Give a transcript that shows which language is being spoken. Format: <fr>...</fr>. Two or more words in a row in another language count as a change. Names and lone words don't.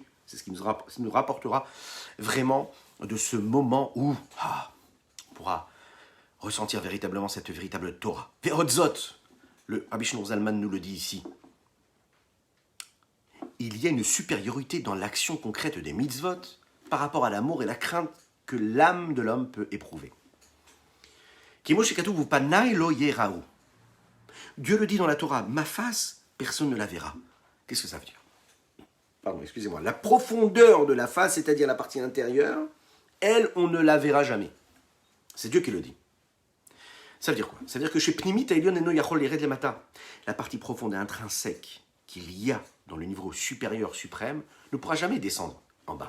<fr>C'est ce qui nous rapportera vraiment de ce moment où on pourra ressentir véritablement cette véritable Torah. Verotzot, le Rabbi Shneur Zalman nous le dit ici. Il y a une supériorité dans l'action concrète des mitzvot par rapport à l'amour et la crainte que l'âme de l'homme peut éprouver.</fr> <he>כמו שכתוב ופני לא יראו.</he> <fr>Dieu le dit dans la Torah, ma face, personne ne la verra. Qu'est-ce que ça veut dire ? Pardon, excusez-moi, la profondeur de la face, c'est-à-dire la partie intérieure, elle, on ne la verra jamais. C'est Dieu qui le dit. Ça veut dire quoi ? Ça veut dire que chez</fr> <he>פנימית עליון אינו יכול לירד למטה,</he> <fr>la partie profonde et intrinsèque qu'il y a dans le niveau supérieur suprême ne pourra jamais descendre en bas.</fr>